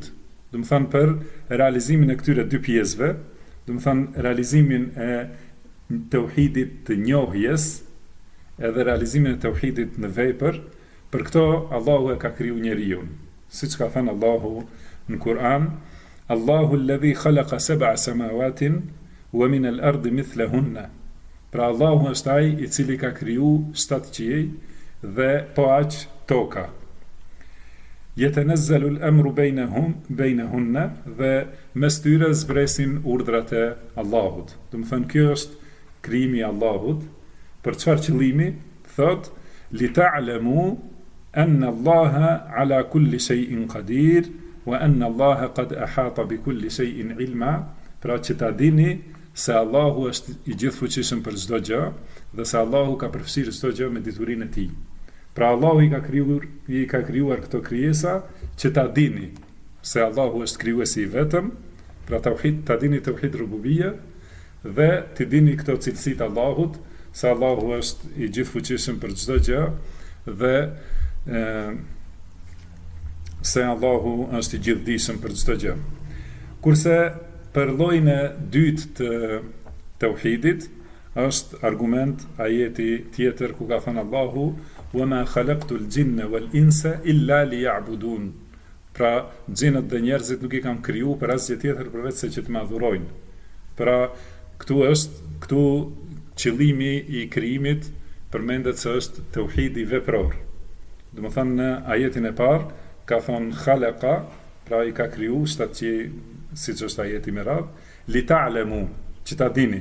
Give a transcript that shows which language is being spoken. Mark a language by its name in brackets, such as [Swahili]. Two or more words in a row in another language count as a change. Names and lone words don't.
[Albanian] Do të thënë për realizimin e këtyre 2 pjesëve, do të thënë realizimin e tauhidit të njohjes edhe realizimin e tauhidit në vepër, për këto Allahu e ka kriju njeriun. Siç ka thënë Allahu në Kur'an, [Arabic] الله الذي خلق 7 سماوات ومن الأرض مثلهن. [Albanian] Pra Allahu është ai i cili ka kriju 7 qiej dhe po aq toka. [Arabic] يتنزل الأمر بينهن, [Albanian] dhe mes tyre zbresin urdhrat e Allahut. Do të thënë kjo është krijimi i Allahut. Për çfarë qëllimi? Thot [Arabic] لتعلموا أن الله على كل شيء قدير وأن الله قد أحاط بكل شيء علما, [Albanian] pra që ta dini se Allahu është i gjithfuqishëm për çdo gjë dhe se Allahu ka përfshirë çdo gjë me diturinë e tij. Pra Allahu i ka krijuar këto krijesa që ta dini se Allahu është krijuesi i vetëm, pra ta dini [Arabic] توحيد الربوبية [Albanian] dhe të dini këto cilësitë Allahut, se Allahu është i gjithfuqishëm për çdo gjë dhe se Allahu është i gjithdijshëm për çdo gjë. Kurse për llojin e dytë të tauhidit është argument ajeti tjetër ku ka thënë Allahu [Arabic] وما خلقت الجن والإنس إلا ليعبدون. [Albanian] Pra xhinët dhe njerëzit nuk i kam kriju për asgjë tjetër përveç se që të më adhurojnë. Pra këtu qëllimi i krijimit përmendet se është tauhidi vepror. Do të thënë në ajetin e parë ka thonë khalaqa, pra i ka kriju, shtatë që siç është ajeti me radhë, [Arabic] لتعلموا, [Albanian] që ta dini.